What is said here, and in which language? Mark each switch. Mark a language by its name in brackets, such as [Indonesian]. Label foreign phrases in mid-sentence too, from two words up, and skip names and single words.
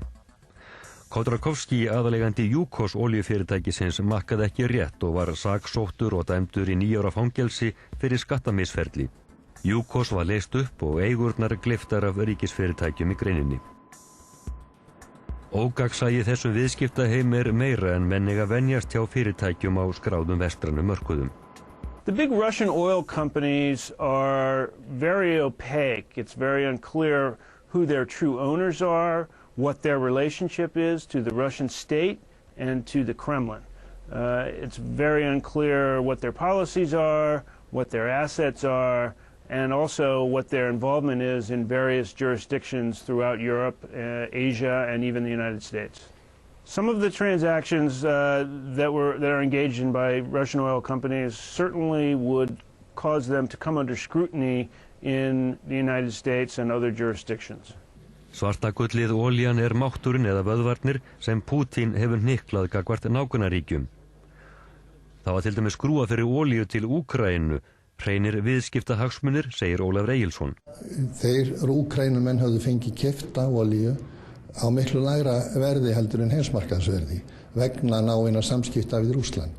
[Icelandic] Khodorkovsky, aðalegandi Yukos olíufyrirtækisins, makkaði ekki rétt og var saksóttur og dæmdur í 9 ára fangelsi fyrir skattamisferli. Yukos var leyst upp og eigurnar gleyptar af ríkisfyrirtækjum í greininni. Ógagnsæi þessum viðskiptaheim meira en menn eiga venjast hjá fyrirtækjum á skráðum vestrænum mörkuðum. [English] The big Russian oil companies are very opaque. It's very unclear who their true owners are, what their relationship is to the Russian state and to the Kremlin. It's very unclear what their policies are, what their assets are, and also what their involvement is in various jurisdictions throughout Europe, Asia, and even the United States. Some of the transactions that are engaged in by Russian oil companies certainly would cause them to come under scrutiny in the United States and other jurisdictions. [Icelandic] Svartagullið olían mátturinn eða vöðvarnir sem Pútín hefur hnyklað gagnvart nágrannaríkjum. Það var til dæmis skrúað fyrir olíu til Úkraínu, hreinir viðskiptahagsmunir, segir Ólafur Egilsson. Þeir Úkraínumenn höfðu fengið keypta olíu á miklu lægra verði heldur en heimsmarkaðsverði vegna náinna samskipta við Rússland.